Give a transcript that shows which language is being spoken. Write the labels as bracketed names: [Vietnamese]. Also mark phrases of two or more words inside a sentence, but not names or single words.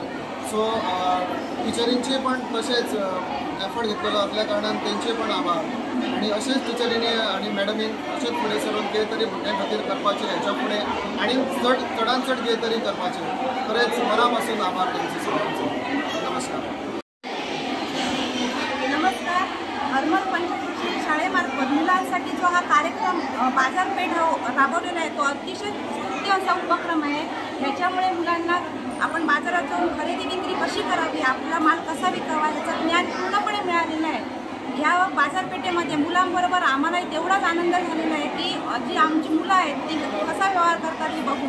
[Konkani] सो टिचरींचे पण तशेंच एफर्ट घेतलेलो असल्या कारणान तेंचे पण आभार आनी अशेंच टिचरींनी आनी मॅडमीन अशेंच फुडें सरून कितें तरी भुरग्यां खातीर करपाचें हेच्या फुडें आनी चडांत चड कितें तरी करपाचें। खरेंच मना पासून आभार तेंचे सगळ्यांचो। नमस्कार। नमस्कार। [Marathi] हरमल पंचकृषी शाळेमार्फत मुलांसाठी जो हा कार्यक्रम बाजारपेठ राबवलेला आहे तो अतिशय स्तुत्य असा उपक्रम आहे। ह्याच्यामुळे मुलांना आपण बाजारात जाऊन खरेदी विक्री कशी करावी, आपला माल कसा विकावा याचं ज्ञान पूर्णपणे मिळालेलं आहे। ह्या बाजारपेठेमध्ये मुलांबरोबर आम्हालाही तेवढाच आनंद झालेला आहे की जी आमची मुलं आहेत ती कसा व्यवहार करतात हे बघून।